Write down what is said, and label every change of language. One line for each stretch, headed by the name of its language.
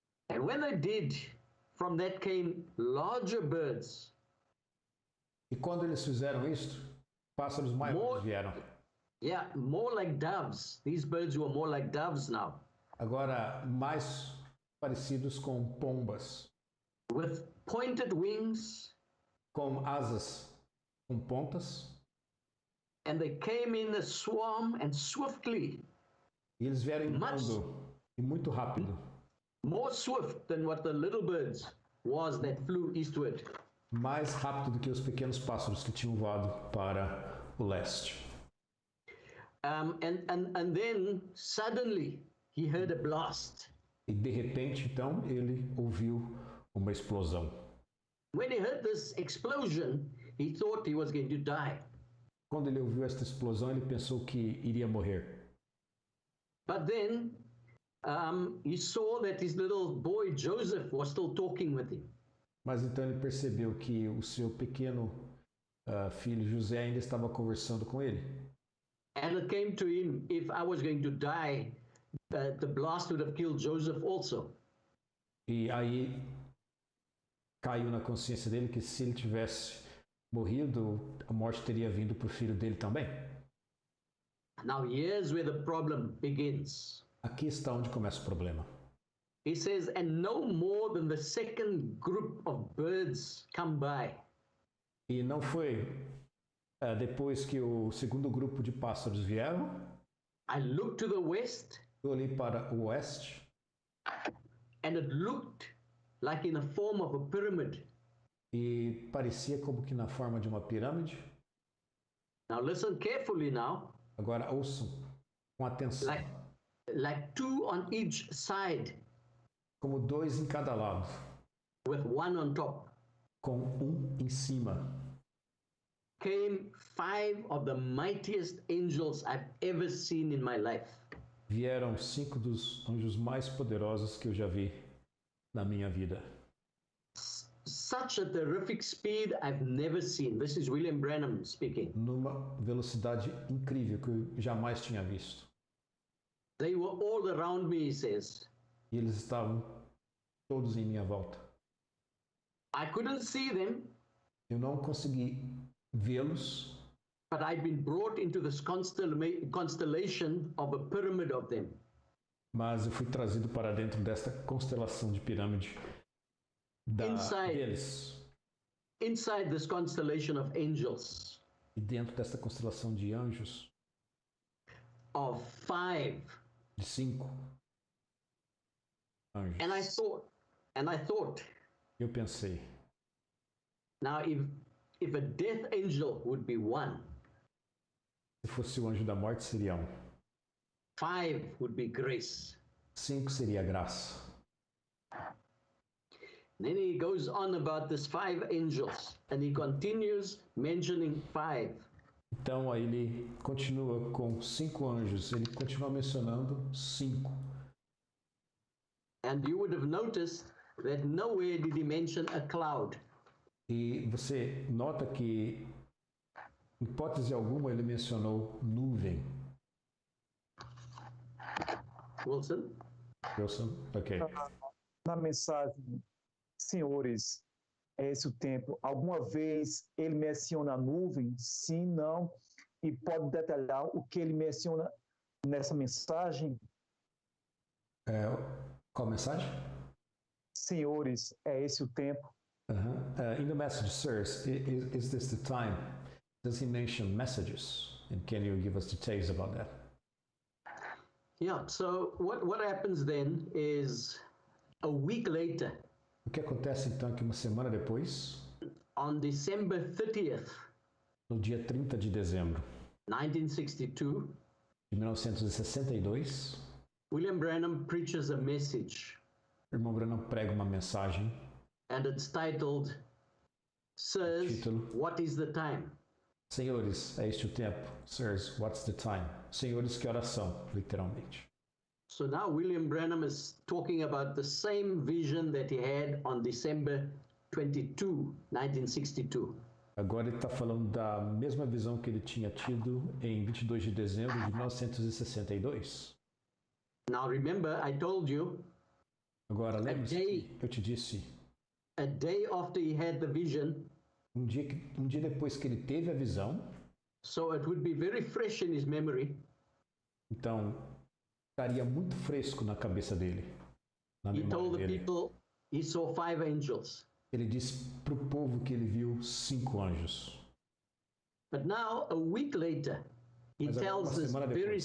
English: And when they did, from that came larger birds.
Portuguese: E quando eles fizeram isso, pássaros maiores vieram.
English: Yeah, more like doves. These birds were more like doves now.
Portuguese: Agora, mais parecidos com pombas,
English: With pointed wings,
Portuguese: com asas com pontas,
English: and they came in a swarm and swiftly,
Portuguese: e eles vieram em bando e muito rápido,
English: more swift than what the little birds was that flew eastward.
Portuguese: mais rápido do que os pequenos pássaros que tinham voado para o leste.
English: And then suddenly he heard a blast.
Portuguese: E de repente, então, ele ouviu uma explosão.
English: When he heard this explosion, he thought he was going to die.
Portuguese: Quando ele ouviu esta explosão, ele pensou que iria morrer.
English: But then he saw that his little boy Joseph was still talking with him.
Portuguese: Mas então ele percebeu que o seu pequeno filho José ainda estava conversando com ele.
English: And it came to him, if I was going to die, the blast would have killed Joseph also.
Portuguese: E aí caiu na consciência dele que se ele tivesse morrido, a morte teria vindo para o filho dele também.
English: Now here's where the problem begins.
Portuguese: Aqui está onde começa o problema.
English: He says, and no more than the second group of birds come by.
Portuguese: E não foi depois que o segundo grupo de pássaros vieram,
English: I looked to the west,
Portuguese: eu olhei para o oeste,
English: and it looked like in a form of a pyramid.
Portuguese: e parecia como que na forma de uma pirâmide.
English: Now listen carefully now.
Portuguese: Agora ouçam com atenção.
English: Like two on each side,
Portuguese: Como dois em cada lado,
English: with one on top,
Portuguese: com em cima.
English: came 5 of the mightiest angels I've ever seen in my life.
Portuguese: Vieram 5 dos anjos mais poderosos que eu já vi na minha vida.
English: Such a terrific speed I've never seen. This is William Branham speaking.
Portuguese: Numa velocidade incrível que eu jamais tinha visto.
English: They were all around me, he says.
Portuguese: E eles estavam todos em minha volta.
English: I couldn't see them,
Portuguese: Eu não consegui vê-los,
English: but I'd been brought into this constellation of a pyramid of them.
Portuguese: mas eu fui trazido para dentro desta constelação de pirâmide deles.
English: Inside this constellation of angels,
Portuguese: E dentro desta constelação de anjos,
English: of 5.
Portuguese: de 5 anjos.
English: And I thought,
Portuguese: Eu pensei,
English: now if a death angel would be 1,
Portuguese: se fosse o anjo da morte seria
English: 5 would be grace.
Portuguese: 5 seria graça.
English: Then he goes on about this 5 angels, and he continues mentioning 5.
Portuguese: Então aí ele continua com 5 anjos, ele continua mencionando 5.
English: And you would have noticed that nowhere did he mention a cloud.
Portuguese: E você nota que, em hipótese alguma, ele mencionou nuvem.
English: Wilson? Ok.
Portuguese: Na mensagem, senhores, é esse o tempo. Alguma vez ele menciona a nuvem? Sim, não. E pode detalhar o que ele menciona nessa mensagem? Qual mensagem? Senhores, é esse o tempo.
English: In the message, sirs, is this the time? Does he mention messages? And can you give us details about that? Yeah, so what happens then is a week later,
Portuguese: O que acontece então é que uma semana depois,
English: on December 30th,
Portuguese: no dia 30 de dezembro,
English: 1962,
Portuguese: de 1962,
English: William Branham preaches a message,
Portuguese: o irmão Branham prega uma mensagem,
English: and it's titled, Sirs,
Portuguese: título,
English: what is the time?
Portuguese: Senhores, é este o tempo.
English: Sirs, what's the time?
Portuguese: Senhores, que horas são, literalmente.
English: So now William Branham is talking about the same vision that he had on December 22, 1962.
Portuguese: Agora ele está falando da mesma visão que ele tinha tido em 22 de dezembro de 1962.
English: Now remember, I told you,
Portuguese: Agora, lembre-se que eu te disse,
English: a day after he had the vision,
Portuguese: um dia depois que ele teve a visão,
English: so it would be very fresh in his memory,
Portuguese: então estaria muito fresco na cabeça dele, na
English: he told
Portuguese: memória dele.
English: people he saw 5 angels.
Portuguese: Ele disse para o povo que ele viu 5 anjos.
English: But now, a week later, he
Portuguese: Mas agora,
English: tells
Portuguese: uma
English: this
Portuguese: semana
English: very
Portuguese: depois,